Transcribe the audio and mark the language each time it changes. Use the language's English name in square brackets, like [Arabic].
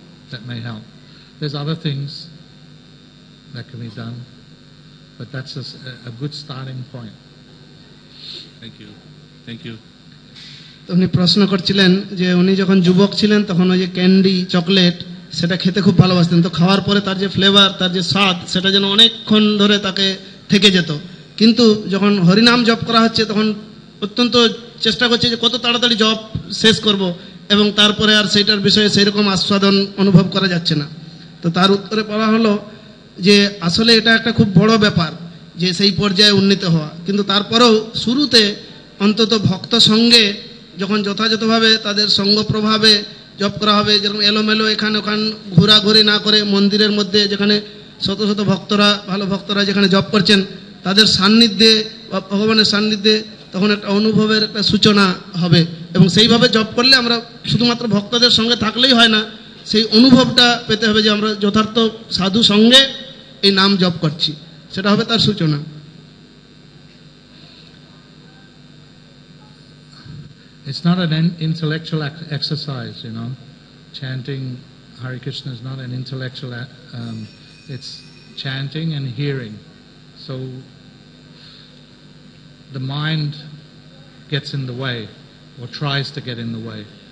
[English] That may help. There's other things that can be done, but that's a good starting point. Thank you. Thank you. [Bangla] উনি প্রশ্ন করছিলেন যে উনি যখন যুবক ছিলেন তখন ওই যে ক্যান্ডি, চকলেট সেটা খেতে খুব ভালোবাসতেন। তো খাওয়ার পরে তার যে ফ্লেভার, তার যে স্বাদ, সেটা যেন অনেকক্ষণ ধরে তাকে থেকে যেত। কিন্তু যখন হরিনাম জপ করা হচ্ছে তখন অত্যন্ত চেষ্টা করছে যে কত তাড়াতাড়ি জপ শেষ করব, এবং তারপরে আর সেইটার বিষয়ে সেইরকম আস্বাদন অনুভব করা যাচ্ছে না। তো তার উত্তরে বলা হলো যে আসলে এটা একটা খুব বড় ব্যাপার যে সেই পর্যায়ে উন্নীত হওয়া, কিন্তু তারপরেও শুরুতে অন্তত ভক্ত সঙ্গে যখন যথাযথভাবে তাদের সঙ্গ প্রভাবে জপ করা হবে, যেরকম এলোমেলো এখান ওখান ঘোরাঘুরি না করে মন্দিরের মধ্যে যেখানে শত শত ভক্তরা, ভালো ভক্তরা যেখানে জপ করছেন, তাদের সান্নিধ্যে বা ভগবানের সান্নিধ্যে তখন একটা অনুভবের একটা সূচনা হবে। এবং সেইভাবে জপ করলে আমরা শুধুমাত্র ভক্তদের সঙ্গে থাকলেই হয় না, সেই অনুভবটা পেতে হবে যে আমরা যথার্থ সাধু সঙ্গে এই নাম জপ করছি, সেটা হবে তার সূচনা। [English] It's not an intellectual exercise, you know. Chanting Hare Krishna is not an intellectual, it's chanting and hearing. So the mind gets in the way, or tries to get in the way.